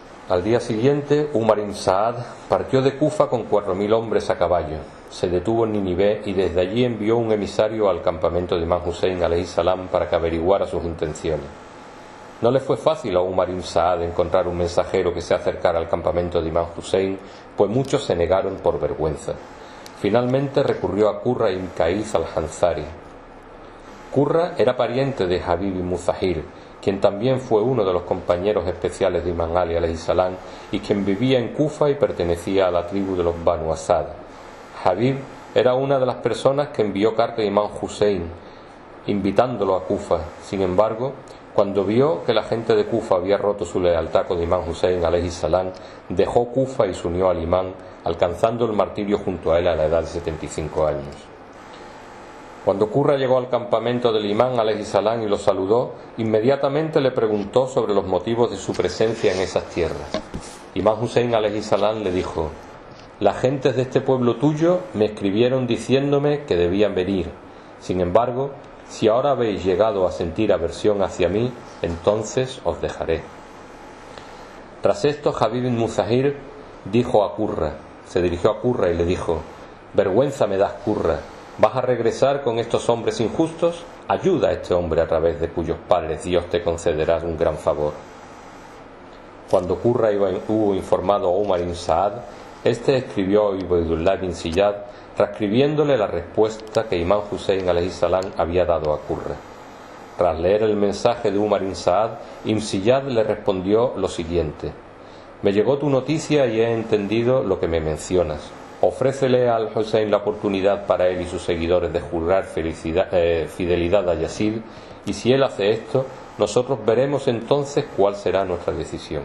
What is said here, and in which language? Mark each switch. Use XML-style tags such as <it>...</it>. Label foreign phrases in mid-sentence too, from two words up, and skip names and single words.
<es>Al día siguiente, Umar ibn Saad partió de Kufa con 4000 hombres a caballo. Se detuvo en Nínive y desde allí envió un emisario al campamento de Imam Hussein</es> <ar>عليه السلام</ar> <es>para que averiguara sus intenciones. No le fue fácil a Umar ibn Saad encontrar un mensajero que se acercara al campamento de Imam Hussein, pues muchos se negaron por vergüenza. Finalmente recurrió a Qurra ibn Qais al-Hanzari. Qurra era pariente de Habib ibn Muzahir, quien también fue uno de los compañeros especiales de Imam Ali</es> <ar>عليه السلام</ar> <es>y quien vivía en Kufa y pertenecía a la tribu de los Banu Asad. Habib era una de las personas que envió carta a Imam Hussein invitándolo a Kufa. Sin embargo, cuando vio que la gente de Kufa había roto su lealtad con Imam Hussein</es> <ar>عليه السلام,</ar> <es>dejó Kufa y se unió al imán, alcanzando el martirio junto a él a la edad de 75 años. Cuando Qurra llegó al campamento del imán</es> <ar>عليه السلام</ar> <es>y lo saludó, inmediatamente le preguntó sobre los motivos de su presencia en esas tierras. Imam Hussein</es> <ar>عليه السلام</ar> <es>le dijo: las gentes de este pueblo tuyo me escribieron diciéndome que debían venir. Sin embargo, si ahora habéis llegado a sentir aversión hacia mí, entonces os dejaré. Tras esto, Habib ibn Muzahir se dirigió a Qurra y le dijo: vergüenza me das, Qurra. ¿Vas a regresar con estos hombres injustos? Ayuda a este hombre a través de cuyos padres Dios te concederá un gran favor. Cuando Qurra hubo informado a Umar ibn Saad, este escribió a Ubaydullah bin Ziyad, transcribiéndole la respuesta que Imam Hussein</es> <ar>عليه السلام</ar> <es>había dado a Qurra. Tras leer el mensaje de Umar ibn Saad, Ibn Ziyad le respondió lo siguiente: me llegó tu noticia y he entendido lo que me mencionas. Ofrécele al Hussein la oportunidad para él y sus seguidores de jurar fidelidad a Yazid, y si él hace esto, nosotros veremos entonces cuál será nuestra decisión.</es>